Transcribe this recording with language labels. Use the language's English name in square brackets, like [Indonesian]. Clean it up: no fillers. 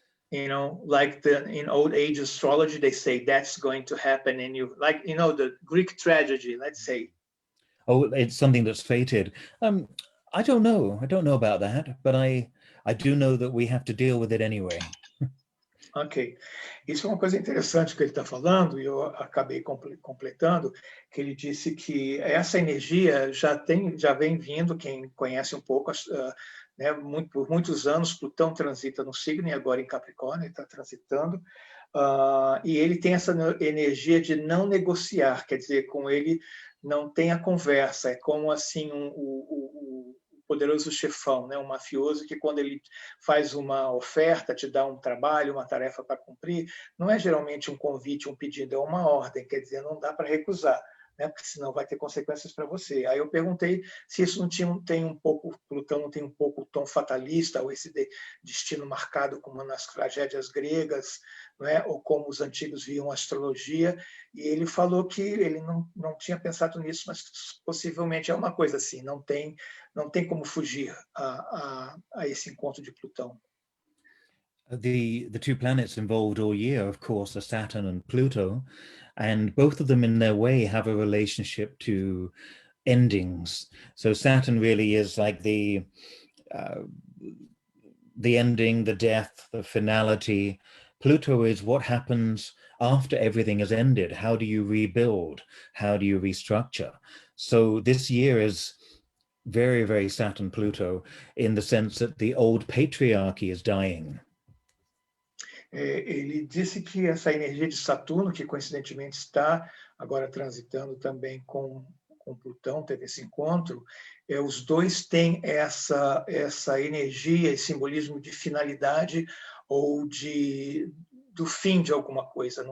[English] Like in old age astrology, they say that's going to happen, and the Greek tragedy, let's say. Oh, it's something that's fated. I don't know. I don't know about that, but I do know that we have to deal with it anyway. Ok. [Portuguese] Isso é uma coisa interessante que ele está falando, e eu acabei completando, que ele disse que essa energia já vem vindo, quem conhece um pouco, né, por muitos anos, Plutão transita no signo, e agora em Capricórnio, ele está transitando, e ele tem essa energia de não negociar, quer dizer, com ele não tem a conversa, é como assim, o poderoso chefão, né? Um mafioso que, quando ele faz uma oferta, te dá um trabalho, uma tarefa para cumprir, não é geralmente um convite, um pedido, é uma ordem, quer dizer, não dá para recusar, né? Porque senão vai ter consequências para você. Aí eu perguntei se isso não tem um pouco, Plutão não tem um pouco o tom fatalista, ou esse destino marcado como nas tragédias gregas, né? Ou como os antigos viam a astrologia, e ele falou que ele não tinha pensado nisso, mas possivelmente é uma coisa assim, não tem como fugir a esse encontro de Plutão. [English] The two planets involved all year, of course, are Saturn and Pluto, and both of them in their way have a relationship to endings. So Saturn really is like the ending, the death, the finality. Pluto is what happens after everything has ended. How do you rebuild? How do you restructure? So this year is very, very Saturn-Pluto in the sense that the old patriarchy is dying. [Portuguese] Ele disse que essa energia de Saturno, que coincidentemente está agora transitando também com Plutão, teve esse encontro, os dois têm essa energia e simbolismo de finalidade ou do fim de alguma coisa.